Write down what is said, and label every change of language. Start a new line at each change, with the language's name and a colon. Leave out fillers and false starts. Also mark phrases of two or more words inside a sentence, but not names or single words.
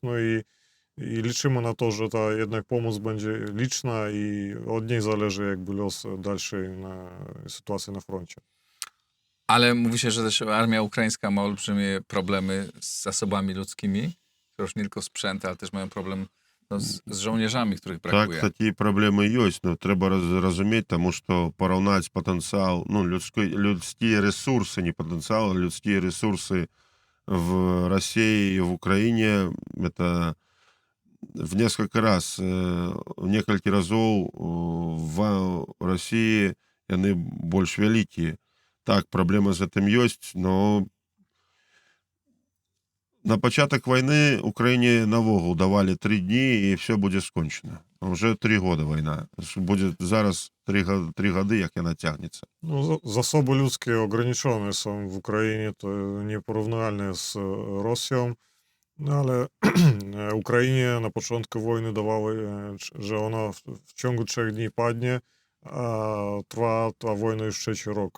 Polish: No i liczymy na to, że ta jednak pomoc będzie liczna i od niej zależy jakby los dalszej sytuacji na froncie. Ale mówi się, że też armia ukraińska ma olbrzymie problemy z zasobami ludzkimi, to już nie tylko sprzęt, ale też mają problem z żołnierzami, których brakuje.
Belarusian: Так, такія праблемы ёсць, но трэба разумець, таму што параўнаць патэнцыял, людскія рэсурсы, не патэнцыял, а людскія рэсурсы
Russian: в России и в Украине, это в несколько раз,
Belarusian: некалькі разоў в Расіі яны больш вялікія. Так, праблема з гэтым ёсць, но на пачатак вайны Украіне навогул давалі 3 дні, і все будзе скончана.
Russian: Уже 3 года вайна.
Belarusian: Будзе зараз 3 гады, як яна цягнецца. Ну,
Polish: zasoby ludzkie ograniczone są w Ukrainie, to nieporównywalne z Rosją, no ale Ukrainie na początku wojny dawały, że ona w ciągu 3 dni padnie, a trwa ta wojna już 3 rok.